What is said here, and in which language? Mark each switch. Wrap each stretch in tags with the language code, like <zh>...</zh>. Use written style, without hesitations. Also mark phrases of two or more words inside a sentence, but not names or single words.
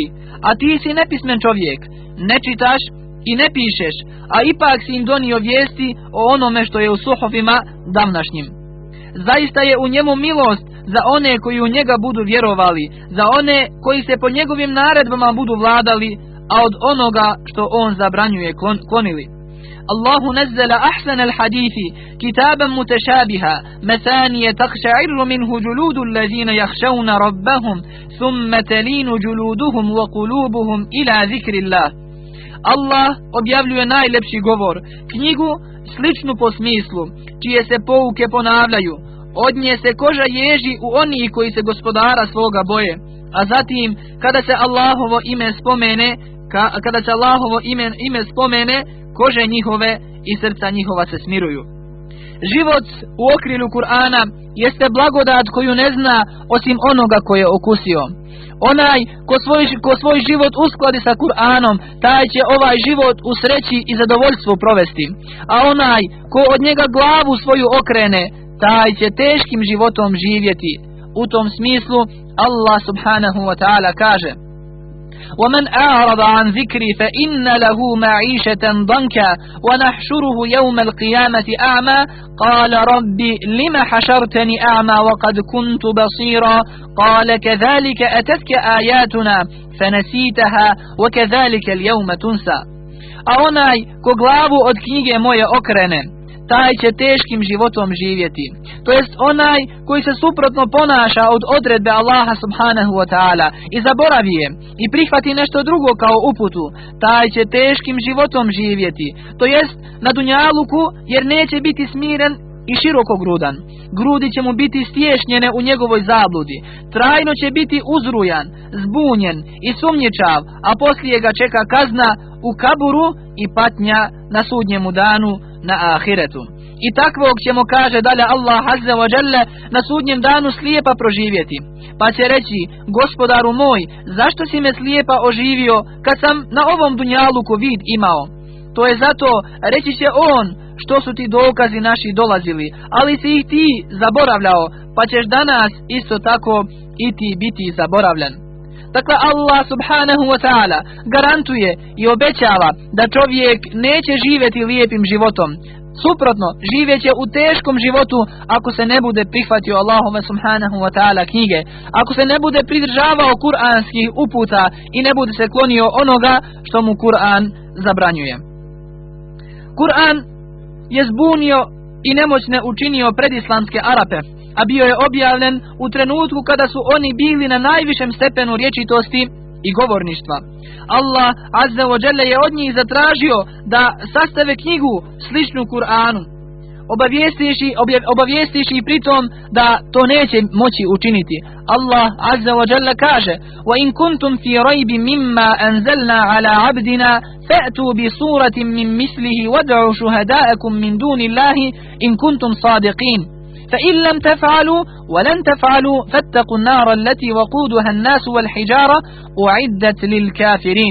<bs>A ti si nepismen čovjek, ne čitaš i ne pišeš, a ipak si im donio vijesti o onome što je u suhufima davnašnjim. Zaista je u njemu milost za one koji u njega budu vjerovali, za one koji se po njegovim naredbama budu vladali, a od onoga što on zabranjuje klonili.</bs> <ar>الله نزل أحسن الحديث كتابا متشابها مثاني تقشعر منه جلود الذين يخشون ربهم ثم تلين جلودهم وقلوبهم إلى ذكر الله.</ar> <bs>Allah objavljuje najlepši govor, knjigu sličnu po smislu, čije se pouke ponavljaju. Od nje se koža ježi u onih koji se gospodara svoga boje, a zatim kada se Allahovo ime spomene, kože njihove i srca njihova se smiruju. Život u okrilju Kur'ana jeste blagodat koju ne zna osim onoga ko je okusio. Onaj ko svoj život uskladi sa Kur'anom, taj će ovaj život u sreći i zadovoljstvu provesti. A onaj ko od njega glavu svoju okrene, taj će teškim životom živjeti. U tom smislu</bs> <ar>الله سبحانه وتعالى kaže: وَمَنْ أَعْرَضَ عَنْ ذِكْرِي فَإِنَّ لَهُ مَعِيشَةً ضَنْكًا وَنَحْشُرُهُ يَوْمَ الْقِيَامَةِ أَعْمَى قَالَ رَبِّ لِمَ حَشَرْتَنِي أَعْمَى وَقَدْ كُنْتُ بَصِيرًا قَالَ كَذَلِكَ أَتَتْكَ آيَاتُنَا فَنَسِيتَهَا وَكَذَلِكَ الْيَوْمَ تُنْسَى.</ar> <bs>A onaj ko glavu od knjige moje okrene, taj će teškim životom živjeti. To jest onaj koji se suprotno ponaša od odredbe Allaha</bs> <ar>سبحانه وتعالى</ar> <bs>i zaboravi je i prihvati nešto drugo kao uputu, taj će teškim životom živjeti. To jest na dunjaluku, jer neće biti smiren i širokogrudan. Grudi će mu biti stješnjene u njegovoj zabludi. Trajno će biti uzrujan, zbunjen i sumnjičav, a poslije ga čeka kazna u kaburu i patnja na sudnjemu danu, na ahiretu. I takvog ćemo, kaže dalje</bs> <ar>الله عز وجل,</ar> <bs>na sudnjem danu slijepa proživjeti. Pa će reći: gospodaru moj, zašto si me slijepa oživio kad sam na ovom dunjaluku vid imao? To je zato, reći će on, što su ti dokazi naši dolazili, ali si ih ti zaboravljao, pa ćeš danas isto tako i ti biti zaboravljen. Dakle,</bs> <ar>الله سبحانه وتعالى</ar> <bs>garantuje i obećava da čovjek neće živjeti lijepim životom. Suprotno, živjeće u teškom životu ako se ne bude prihvatio Allahove</bs> <ar>سبحانه وتعالى</ar> <bs>knjige, ako se ne bude pridržavao kuranskih uputa i ne bude se klonio onoga što mu Kur'an zabranjuje. Kur'an je zbunio i nemoćne učinio predislamske Arape, a bio je objavljen u trenutku kada su oni bili na najvišem stepenu rječitosti i govorništva.</bs> <ar>الله عز وجل</ar> <bs>je od njih zatražio da sastave knjigu sličnu Kur'anu, obavijestiši pritom da to neće moći učiniti.</bs> <ar>الله عز وجل kaže: وَإِن كُنْتُمْ فِي رَيْبٍ مِمَّا أَنزَلْنَا عَلَى عَبْدِنَا فَأْتُوا بِسُورَةٍ مِّن مِّثْلِهِ وَادْعُوا شُهَدَاءَكُم مِّن دُونِ اللَّهِ إِن كُنْتُمْ صَادِقِينَ فإن لم تفعلوا ولن تفعلوا فاتقوا النار التي وقودها الناس والحجارة أعدت للكافرين.</ar>